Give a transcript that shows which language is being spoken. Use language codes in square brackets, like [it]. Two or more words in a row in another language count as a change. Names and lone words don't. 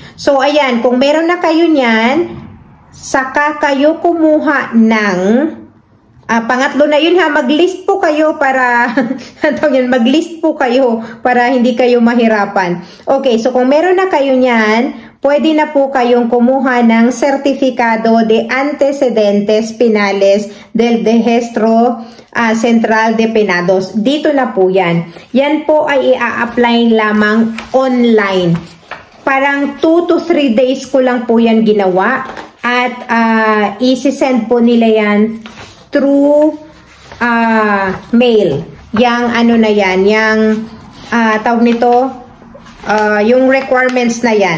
[tl] So, ayan, kung meron na kayo niyan, saka kayo kumuha ng, pangatlo na yun maglist po kayo para, maglist po kayo para hindi kayo mahirapan. Okay, so kung meron na kayo niyan, pwede na po kayong kumuha ng [es] Certificado de Antecedentes Penales del Registro Central de Penados. [tl] Dito na po yan. Yan po ay i-a-apply lamang online. Parang [en] 2 to 3 days [tl] ko lang po yan ginawa. At isi-send po nila yan [en] through mail. [tl] Yang na yan, yang tawag nito, yung requirements na yan.